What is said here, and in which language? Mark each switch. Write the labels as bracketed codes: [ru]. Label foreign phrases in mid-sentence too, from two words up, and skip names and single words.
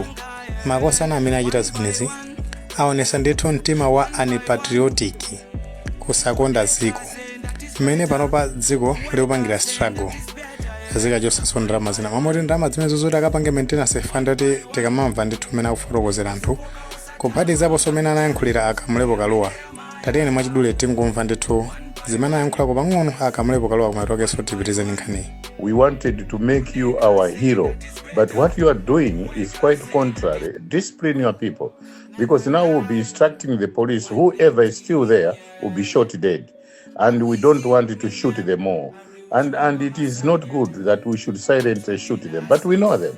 [ny] Makosana amene achita zimenezi aonesa ndithu mtima wa unpatriotic kusakonda dziko mmene panopa dziko likupangira struggle zikachosaso ndalama zina mamoti ndalama zimenezo zoti akapange [en] maintenance fund [ny] kuti tikamamva ndithu mmene akufotokozera anthu kuphatikizaponso mmene anayankhulira akamulepo kaluwa tatiyeni mwachidule tingomva ndithu zimene ayankhulako pang'ono akamulepo kaluwa kumatokenso tipitizeni nkhani. [en] We wanted to make you our hero, but what you are doing is quite contrary. Discipline your people, because now we'll be instructing the police, whoever is still there will be shot dead, and we don't want to shoot them all. And it is not good that we should silently shoot them, but we know them.